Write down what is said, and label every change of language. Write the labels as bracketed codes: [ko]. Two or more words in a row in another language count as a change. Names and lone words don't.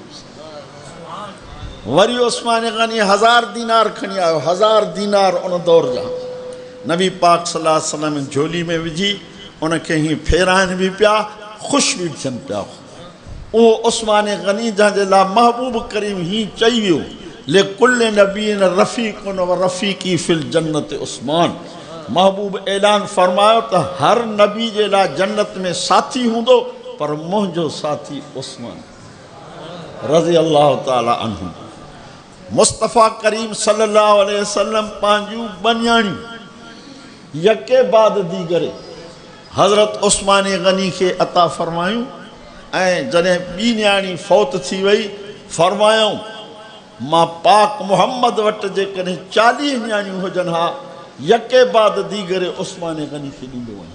[sd] वरी उस्मान गनी 1000 दीनार खणी आयो। 1000 दीनार उन दौर जा नबी पाक [ar] صلى الله عليه وسلم [sd] झोली में विझी उनखे हीअं फेराइनि बि पिया, ख़ुशि बि थियनि पिया। उहो उस्मान गनी जंहिंजे लाइ महबूब करीम हीअं चई वियो [ar] لكل نبي رفيق ورفيقي في الجنة عثمان. [sd] महबूब ऐलान फरमायो त हर नबी जे लाइ जन्नत में साथी हूंदो, पर मुंहिंजो साथी उस्मान [ar] رضي الله تعالى عنه. [sd] मुस्तफ़ा करीम [ar] صلى الله عليه وسلم [sd] पंहिंजूं बनियाणियूं [fa] یکی بعد دیگری [sd] हज़रत उस्मान गनी खे अता फरमायूं ऐं जॾहिं ॿी न्याणी फौत थी वई फरमायूं मां पाक मुहम्मद वटि जेकॾहिं 40 न्याणियूं हुजनि हा [fa] یکی بعد دیگری [sd] उस्मान गनी खे ॾींदो वञे।